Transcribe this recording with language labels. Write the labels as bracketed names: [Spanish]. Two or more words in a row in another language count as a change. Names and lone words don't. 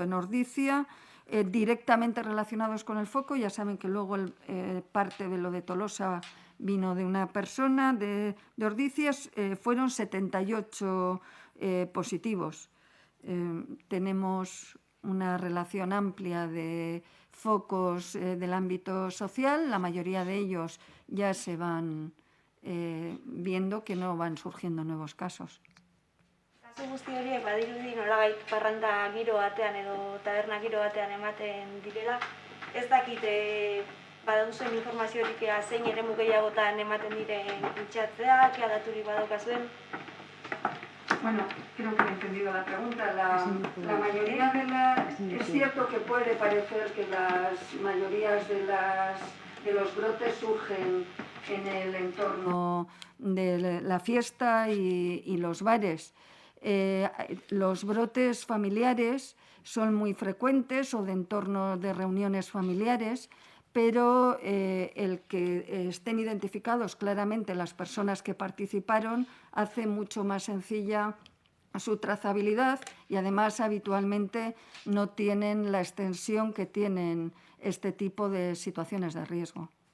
[Spanish] En Ordizia, directamente relacionados con el foco, ya saben que luego parte de lo de Tolosa vino de una persona de Ordizia, fueron 78 positivos. Tenemos una relación amplia de focos del ámbito social, la mayoría de ellos ya se van viendo que no van surgiendo nuevos casos. [Basque] Kasu guzti horiek badirudi nolabait parranda giro batean edo taberna giro batean ematen direla, ez dakit baduzuen informaziorik zein eremu gehiagotan ematen diren kutsatzeak, daturik badaukazuen? [Spanish] Bueno, creo que he entendido la pregunta. La mayoría de las... Es cierto que puede parecer que las mayorías de los brotes surgen en el entorno de la fiesta y los bares. Los brotes familiares son muy frecuentes o de entorno de reuniones familiares, pero el que estén identificados claramente las personas que participaron hace mucho más sencilla su trazabilidad y además habitualmente no tienen la extensión que tienen este tipo de situaciones de riesgo.